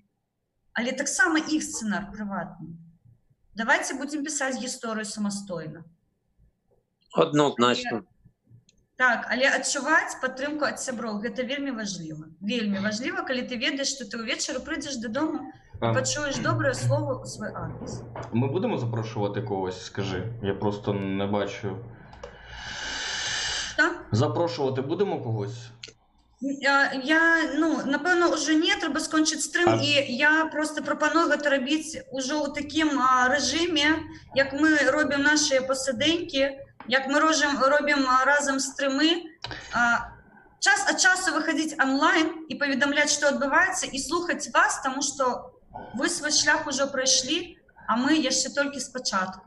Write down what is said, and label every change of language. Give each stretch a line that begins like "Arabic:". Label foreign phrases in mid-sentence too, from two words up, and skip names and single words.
Belarusian: Але таксама іх сцэнар прыватны. Давайте будзем пісаць гісторыю самастойна. Однозначно. Так, але адчуваць падтрымку ад сяброў, гэта вельмі важліва. Вельмі важліва, калі ты ведаеш, што ты ўвечары прыйдзеш дадому і пачуеш добрае слово ў свой адрес.
Ukrainian: Ми будемо запрошувати когось, скажи? Я просто не бачу. Що? Запрошувати будемо когось? Напевно, уже не, треба скончити стрим, і я просто пропоную
Belarusian: гэта рабіць
Ukrainian: уже у такім режимі, як ми робимо наші посиденьки, як ми робимо разом стрими,
Belarusian: час ад часу
Ukrainian: виходити онлайн і повідомляти, що відбувається, і слухати вас, тому що ви свій шлях уже пройшли, а ми ще тільки спочатку.